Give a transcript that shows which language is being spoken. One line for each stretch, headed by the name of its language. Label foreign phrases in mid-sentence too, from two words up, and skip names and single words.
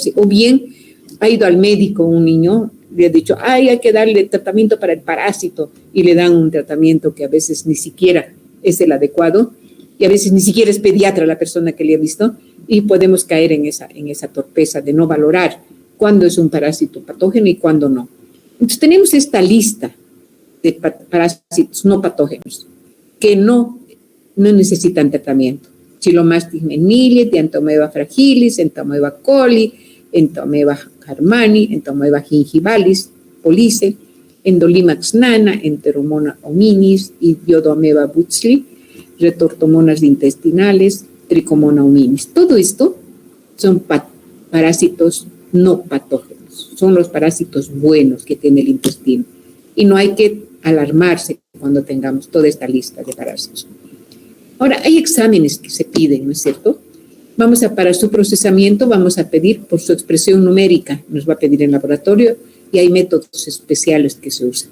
Spanish: O bien ha ido al médico un niño, le ha dicho, ay, hay que darle tratamiento para el parásito y le dan un tratamiento que a veces ni siquiera es el adecuado y a veces ni siquiera es pediatra la persona que le ha visto y podemos caer en esa torpeza de no valorar cuándo es un parásito patógeno y cuándo no. Entonces tenemos esta lista de parásitos no patógenos que no necesitan tratamiento. Chilomastix menile, Entamoeba fragilis, Entamoeba coli, Entamoeba harmani, Entamoeba gingivalis, police, Endolimax nana, Enteromona hominis, Idiodoameba butzli, retortomonas intestinales, Tricomona hominis. Todo esto son parásitos no patógenos, son los parásitos buenos que tiene el intestino. Y no hay que alarmarse cuando tengamos toda esta lista de parásitos. Ahora, hay exámenes que se piden, ¿no es cierto? Para su procesamiento vamos a pedir por su expresión numérica, nos va a pedir en laboratorio y hay métodos especiales que se usan.